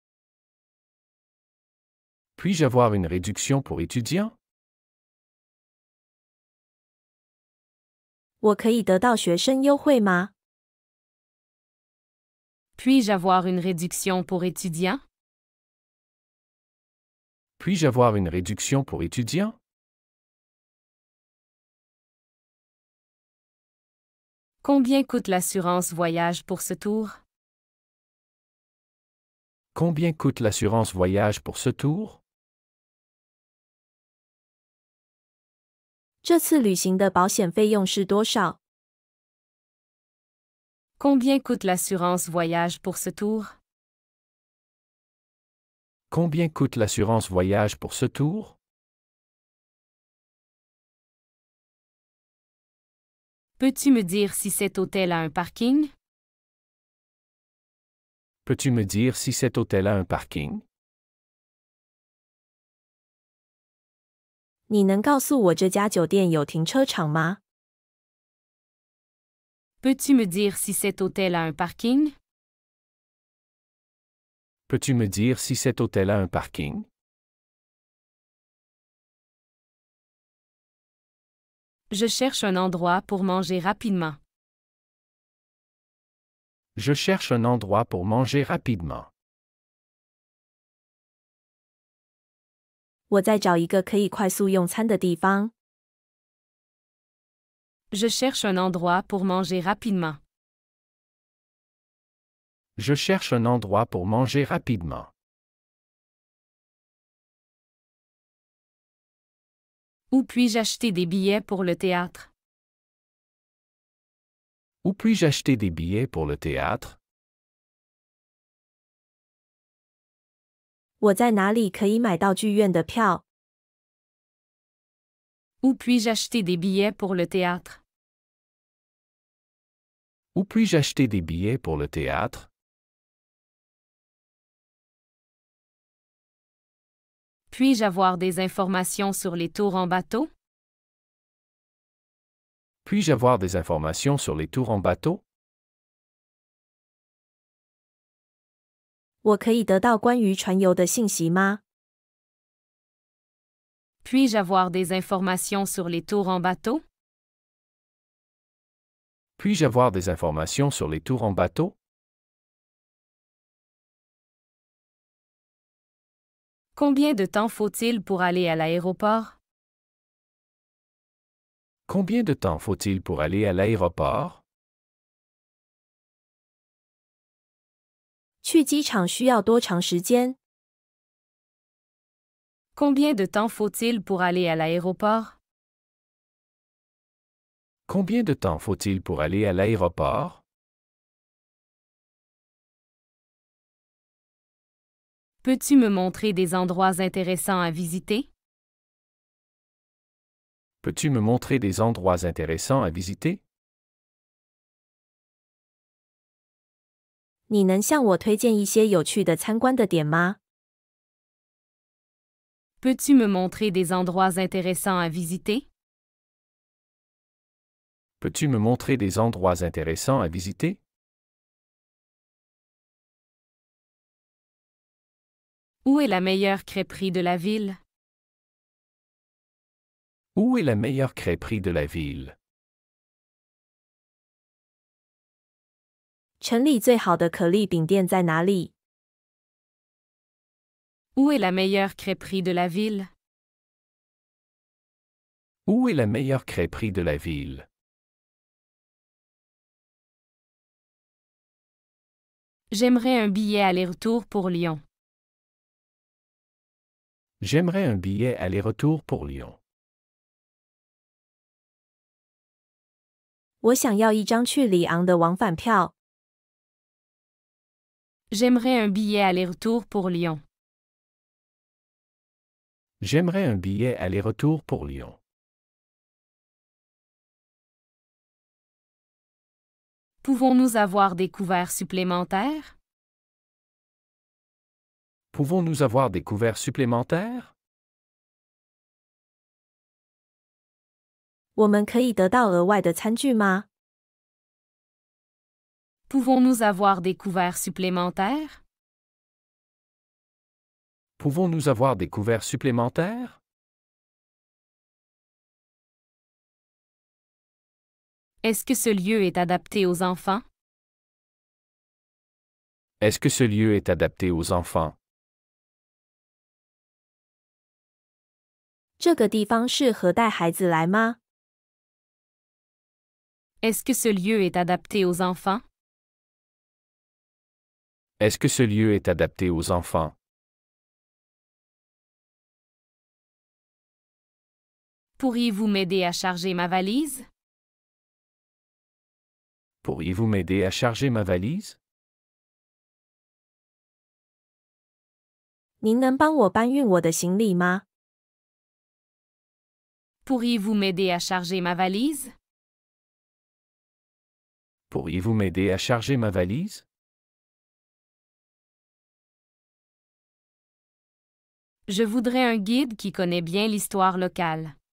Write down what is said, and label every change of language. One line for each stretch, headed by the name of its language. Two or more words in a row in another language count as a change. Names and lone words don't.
French: Puis-je avoir une réduction pour étudiants?
Chinese: 我可以得到学生优惠吗？
French: Puis-je avoir une réduction pour étudiants? Puis-je avoir une réduction pour étudiants? Combien coûte l'assurance voyage pour ce tour? Combien coûte l'assurance voyage pour ce tour?
Chinese: 这次旅行的保险费用是多少？
French: Combien coûte l'assurance voyage pour ce tour? Combien coûte l'assurance voyage pour ce tour? Peux-tu me dire si cet hôtel a un parking? Peux-tu me dire si cet hôtel a un parking?
Chinese: 你能告诉我这家酒店有停车场吗？
French: Peux-tu me dire si cet hôtel a un parking? Peux-tu me dire si cet hôtel a un parking? Je cherche un endroit pour manger rapidement. Je cherche un endroit pour manger rapidement.
Chinese: 我在找一个可以快速用餐的地方。
French: Je cherche un endroit pour manger rapidement. Je cherche un endroit pour manger rapidement. Où puis-je acheter des billets pour le théâtre? Où puis-je acheter des billets pour le théâtre?
Chinese: 我在哪里可以买到剧院的票？
French: Où puis-je acheter des billets pour le théâtre? Où puis-je acheter des billets pour le théâtre? Puis-je avoir des informations sur les tours en bateau? Puis-je avoir des informations sur les tours en bateau?
Chinese: 我可以得到关于船游的信息吗？
French: Puis-je avoir des informations sur les tours en bateau? Puis-je avoir des informations sur les tours en bateau? Combien de temps faut-il pour aller à l'aéroport? Combien de temps faut-il pour aller à l'aéroport?
Chinese: 去机场需要多长时间？
French: Combien de temps faut-il pour aller à l'aéroport? Combien de temps faut-il pour aller à l'aéroport? Peux-tu me montrer des endroits intéressants à visiter? Peux-tu me montrer des endroits intéressants à visiter?
Chinese: 你能向我推荐一些有趣的参观的点吗？
French: Peux-tu me montrer des endroits intéressants à visiter? Peux-tu me montrer des endroits intéressants à visiter? Où est la meilleure crêperie de la ville? Où est la meilleure crêperie de la ville?
Chinese: 城里最好的可丽饼店在哪里？
French: Où est la meilleure crêperie de la ville? Où est la meilleure crêperie de la ville? J'aimerais un billet aller-retour pour Lyon. J'aimerais un billet aller-retour pour Lyon.
Chinese: 我想要一张去里昂的往返票。
French: J'aimerais un billet aller-retour pour Lyon. J'aimerais un billet aller-retour pour Lyon. Pouvons-nous avoir des couverts supplémentaires? Pouvons-nous avoir des couverts supplémentaires?
Chinese: 我们可以得到额外的餐具吗？
French: Pouvons-nous avoir des couverts supplémentaires? Pouvons-nous avoir des couverts supplémentaires? Est-ce que ce lieu est adapté aux enfants? Est-ce que ce lieu est adapté aux enfants?
Chinese: 这个地方适合带孩子来吗？
French: Est-ce que ce lieu est adapté aux enfants? Est-ce que ce lieu est adapté aux enfants? Pourriez-vous m'aider à charger ma valise? Pourriez-vous m'aider à charger ma valise?
Chinese: 您能帮我搬运我的行李吗？
French: Pourriez-vous m'aider à charger ma valise? Pourriez-vous m'aider à charger ma valise? Je voudrais un guide qui connaît bien l'histoire locale.